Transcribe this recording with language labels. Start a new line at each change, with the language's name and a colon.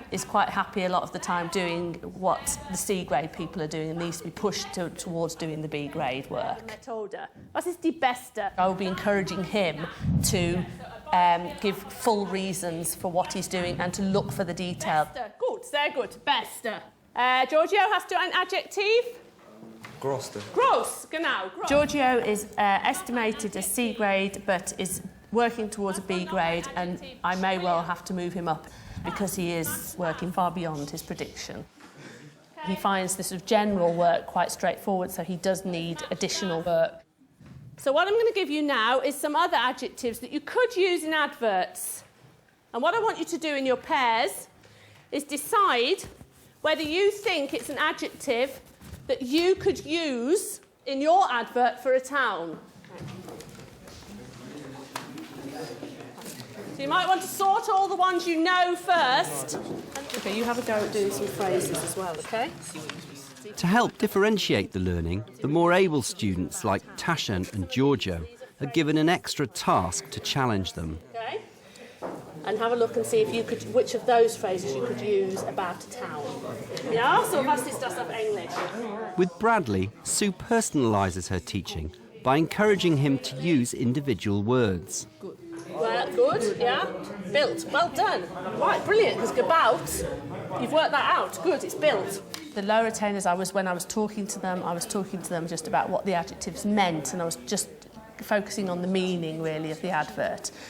English: Is quite happy a lot of the time doing what the C grade people are doing and needs to be pushed towards doing the B grade work.
German: Methode. Was ist die beste?
English: I will be encouraging him to give full reasons for what he's doing and to look for the detail.
German: Beste. Gut, sehr gut. Beste. Giorgio, hast du ein Adjektiv? Gross. Gross, genau. Gross.
English: Giorgio is estimated a C grade, but is working towards a B grade, and I may well have to move him up because he is working far beyond his prediction. He finds this sort of general work quite straightforward, so he does need additional work. So what I'm going to give you now is some other adjectives that you could use in adverts. And what I want you to do in your pairs is decide whether you think it's an adjective that you could use in your advert for a town. So you might want to sort all the ones you know first. Okay, you have a go at doing some phrases as well, okay? To help differentiate the learning, the more able students like Tashan and Giorgio are given an extra task to challenge them. Okay. And have a look and see if you could, which of those phrases you could use about a town.
German: Ja, so was ist das auf Englisch?
English: With Bradley, Sue personalises her teaching by encouraging him to use individual words. Well, good, yeah. Built, well done. Right, brilliant, because about, you've worked that out. Good, it's built. The lower attainers, when I was talking to them, just about what the adjectives meant, and I was just focusing on the meaning, really, of the advert.